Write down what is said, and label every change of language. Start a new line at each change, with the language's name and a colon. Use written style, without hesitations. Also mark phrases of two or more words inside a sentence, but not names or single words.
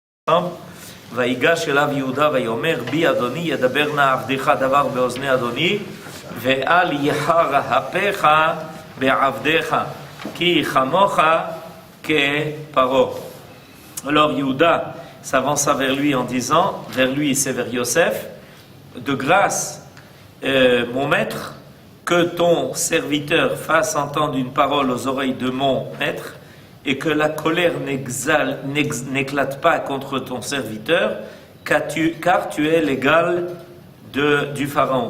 Hebrew: ויגש אליו יהודה ויאמר בי אדוני ידבר נא עבדך דבר באוזני אדוני ואל יחר אפיך בעבדך כי כמוך כפרעה.
French: Alors Yehuda s'avança vers lui en disant, vers lui c'est vers Yosef, de grâce, mon maître, que ton serviteur fasse entendre une parole aux oreilles de mon maître et que la colère n'éclate pas contre ton serviteur, car tu es l'égal du Pharaon.